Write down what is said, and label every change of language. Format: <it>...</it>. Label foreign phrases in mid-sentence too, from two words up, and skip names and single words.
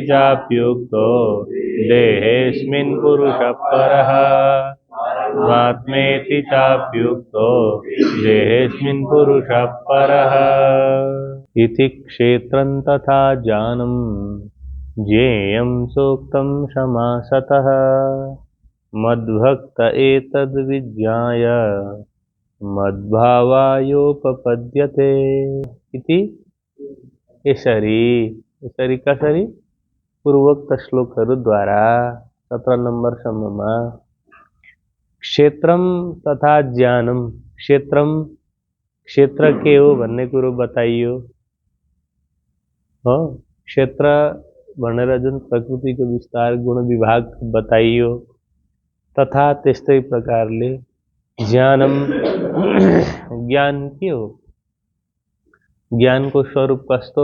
<sa>चाप्युक्तो देहेऽस्मिन् पुरुषः परः आत्मेति चाप्युक्तो देहेऽस्मिन् पुरुषः परः इति क्षेत्रं तथा ज्ञानं ज्ञेयं सूक्तं समासतः मद्भक्त एतद्विज्ञाय मद्भावायोपपद्यते इति</sa> <ne>यसरी कसरी पूर्वोक्त श्लोकहरू द्वारा 17 नंबर सम्ममा</ne> <sa>क्षेत्रम तथा ज्ञानम</sa> <ne>क्षेत्र के हो भन्ने कुरो बताइयो हो क्षेत्र भनेर जुन प्रकृतिको विस्तार गुण विभाग बताइयो तथा त्यस्तै प्रकारले ज्ञानम ज्ञान के हो ज्ञानको स्वरूप कस्तो</ne>